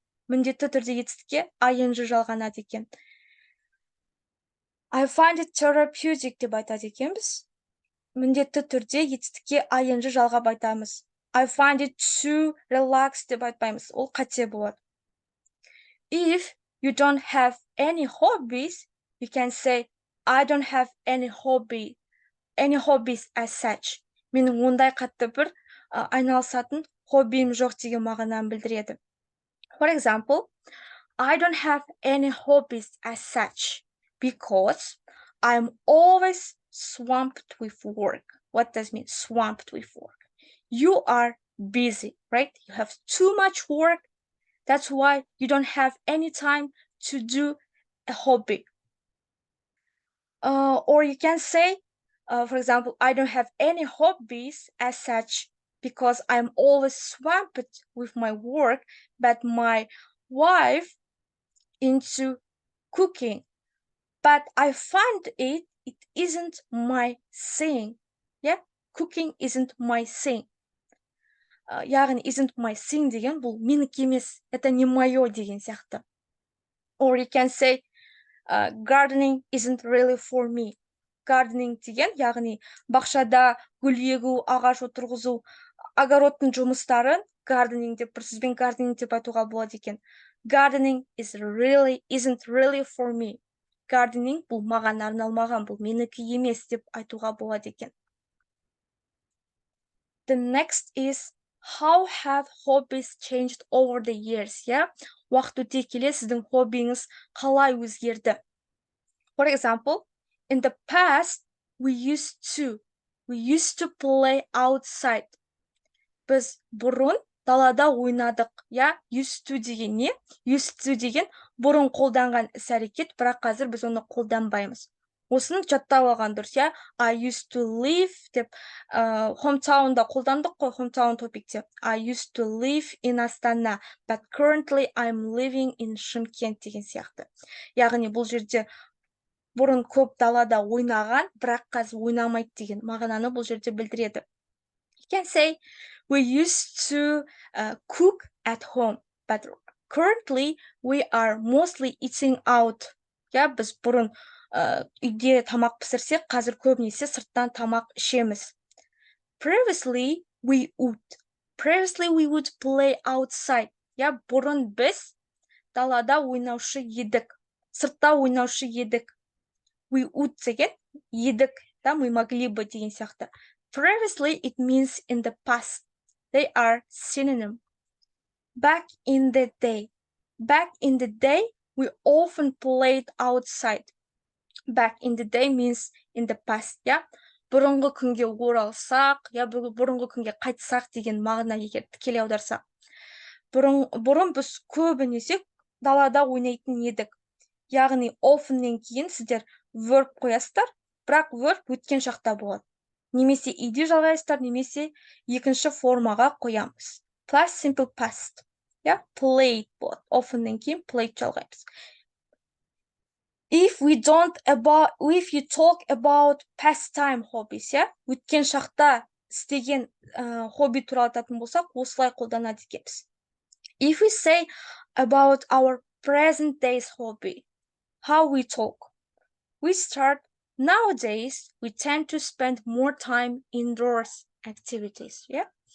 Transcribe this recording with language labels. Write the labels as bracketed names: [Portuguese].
[Kazakh] Міндетті түрде етістікке ing жалғанады екен. [English] I find it therapeutic [Kazakh] деп айтады екенбіз. Міндетті түрде етістікке ing жалғап айтамыз. [English] I find it too relaxed [Kazakh] деп айтпаймыз. Ол қате болады. [English] If you don't have any hobbies, you can say I don't have any hobbies as such. [Kazakh] Менің ондай қатты бір айналысатын хоббиім жоқ деген мағынаны білдіреді. [English] For example, I don't have any hobbies as such because I'm always swamped with work. What does it mean, swamped with work? You are busy, right? You have too much work. That's why you don't have any time to do a hobby. Or you can say, for example, I don't have any hobbies as such because I'm always swamped with my work, but my wife into cooking. But I find it isn't my thing. Yeah, cooking isn't my thing. [Kazakh] Яғни [English] isn't my thing [Kazakh] деген бұл менікі емес, [Russian] это не мое [Kazakh] деген сияқты. [English] Or you can say gardening isn't really for me. [Kazakh] Gardening деген яғни бақшада гүл егу, ағаш отырғызу, огородтың жұмыстарын gardening деп, бір сөзбен gardening деп айтуға болады екен. [English] Gardening isn't really for me. [Kazakh] Gardening бұл маған арналмаған, бұл менікі емес деп айтуға болады екен. [English] The next is how have hobbies changed over the years? [Kazakh] Уақыт өте келе сіздің хоббиіңіз қалай өзгерді? [English] For example, in the past, we used to play outside. [Kazakh] Біз бұрын далада ойнадық. Я, used to деген не? Used to деген бұрын қолданған іс-әрекет, бірақ қазір біз оны қолданбаймыз. Осыны жаттап алған дұрыс, я? [English] I used to live [Kazakh] деп, hometownда қолдандық қой, hometown топикте. [English] I used to live in Астана, but currently I'm living in Шымкент [Kazakh] деген сияқты. Яғни бұл жерде бұрын көп далада ойнаған, бірақ қазір ойнамайды деген мағынаны бұл жерде білдіреді. [English] You can say, we used to cook at home, but currently we are mostly eating out. [Kazakh] Я, біз бұрын үйде тамақ пісірсек, қазір көбінесе сырттан тамақ ішеміз. [English] Previously we would play outside. [Kazakh] Я, бұрын біз далада ойнаушы едік, сыртта ойнаушы едік. [English] We would [Kazakh] деген едік, да, [Russian] мы могли бы [Kazakh] деген сияқты. [English] Previously, it means in the past. They are synonym. Back in the day. Back in the day, we often played outside. Back in the day means in the past, yeah? [Kazakh] Бұрынғы күнге оралсақ, я, бұрынғы күнге қайтсақ деген мағына егер тікелей аударсақ. Бұрын біз көбінесе далада ойнайтын едік. Яғни oftenнен кейін сіздер verb қоясыздар, бірақ verb өткен шақта болады. Немесе иде жалғайсыздар, немесе екінші формаға қоямыз. [English] Plus simple past. Yeah, played болады. [Kazakh] Oftenнен кейін played жалғаймыз. [English] If you talk about pastime hobbies, yeah, [Kazakh] өткен шақта істеген хобби туралы айтатын болсақ, осылай қолданады екенбіз. [English] If we say about our present day's hobby, how we talk, we start, nowadays we tend to spend more time indoors activities, yeah?